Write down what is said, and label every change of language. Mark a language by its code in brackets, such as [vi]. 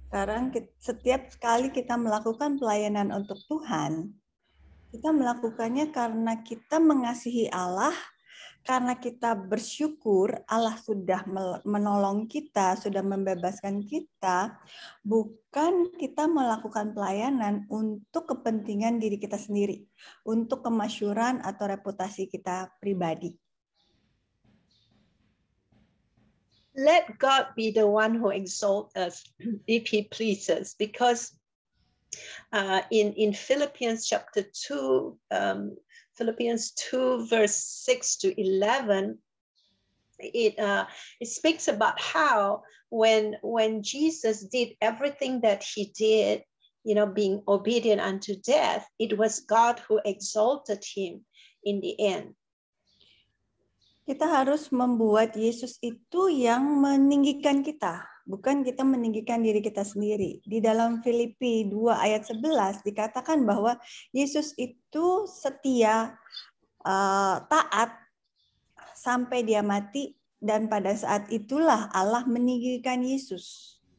[id] Sekarang setiap kali kita melakukan pelayanan untuk Tuhan, kita melakukannya karena kita mengasihi Allah, karena kita bersyukur Allah sudah menolong kita, sudah membebaskan kita, bukan kita melakukan pelayanan untuk kepentingan diri kita sendiri, untuk kemasyhuran atau reputasi kita pribadi. [en] Let God be the one who exalts us if he pleases, because in Philippians chapter 2, Philippians 2 verse 6 to 11, it speaks about how when Jesus did everything that he did, being obedient unto death, it was God who exalted him in the end. [id] Kita harus membuat Yesus itu yang meninggikan kita, bukan kita meninggikan diri kita sendiri. Di dalam Filipi 2 ayat 11 dikatakan bahwa Yesus itu setia, taat sampai dia mati, dan pada saat itulah Allah meninggikan Yesus.